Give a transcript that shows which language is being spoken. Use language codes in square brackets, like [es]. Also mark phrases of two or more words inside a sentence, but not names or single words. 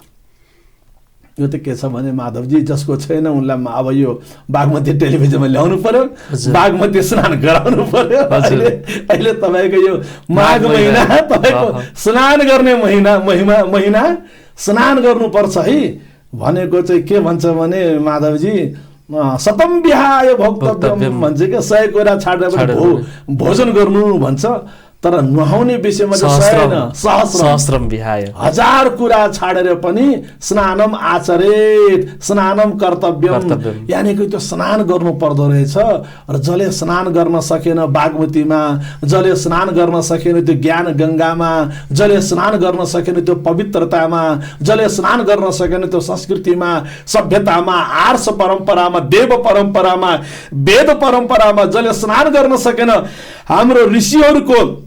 [ne] यो त के छ भने माधवजी, जसको छैन उनलाई अब यो बागमती टेलिभिजनमा ल्याउनु पर्यो, बागमती स्नान गराउनु पर्यो। अहिले तपाईँको यो माघ महिना, तपाईँको स्नान गर्ने महिना स्नान गर्नुपर्छ है। भनेको चाहिँ के भन्छ भने माधवजी, [sa] सतम विहाय भोक्तव्यम [ne] भन्छ क्या, 100 कुरा छाडेर भोजन गर्नु भन्छ। तर नुहाउने विषयमा चाहिँ छैन। [sa] सहस्रम विहाय, [ne] हजार कुरा छाडेर पनि [sa] स्नानम आचरेत, स्नानम कर्तव्यम, [ne] यानि कि त्यो स्नान गर्नु पर्दो रहेछ। र जसले स्नान गर्न सकेन बागमतीमा, जसले स्नान गर्न सकेन त्यो ज्ञान गङ्गामा, जसले स्नान गर्न सकेन त्यो पवित्रतामा, जसले स्नान गर्न सकेन त्यो संस्कृतिमा, सभ्यतामा, आर्ष परम्परामा, देव परम्परामा, वेद परम्परामा, जसले स्नान गर्न सकेन हाम्रो ऋषिहरूको,